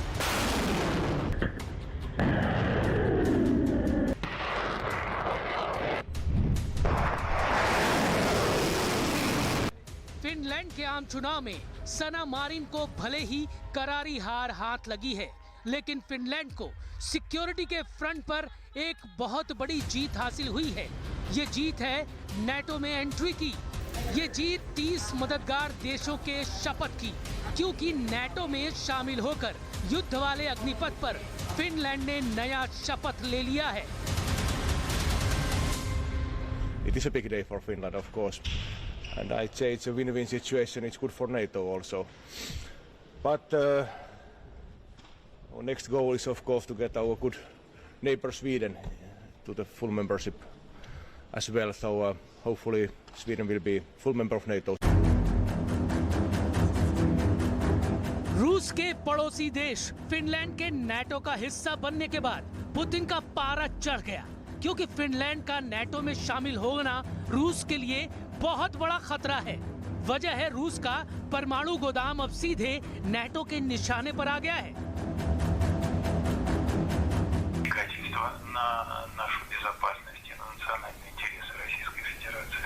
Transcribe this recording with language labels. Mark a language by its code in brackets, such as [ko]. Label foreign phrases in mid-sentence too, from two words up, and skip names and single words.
[hi] फिनलैंड के आम चुनाव में सना मारिन को भले ही करारी हार हाथ लगी है, लेकिन फिनलैंड को सिक्योरिटी के फ्रंट पर एक बहुत बड़ी जीत हासिल हुई है। ये जीत है नेटो में एंट्री की। ये जीत 30 मददगार देशों के शपथ की, क्योंकि नेटो में शामिल होकर युद्ध वाले अग्निपथ पर फिनलैंड ने नया शपथ ले लिया है। [en] It is a big day for Finland, of course, and I'd say it's a win-win situation. It's good for NATO also, but our next goal is, of course, to get our good neighbor Sweden to the full membership as well. So hopefully Sweden will be full member of NATO. [hi] रूस के पड़ोसी देश फिनलैंड के नाटो का हिस्सा बनने के बाद पुतिन का पारा चढ़ गया, क्योंकि फिनलैंड का नाटो में शामिल होना रूस के लिए बहुत बड़ा खतरा है। वजह है रूस का परमाणु गोदाम अब सीधे नाटो के निशाने पर आ गया है। [ru] На нашу безопасность и на национальные интересы Российской Федерации.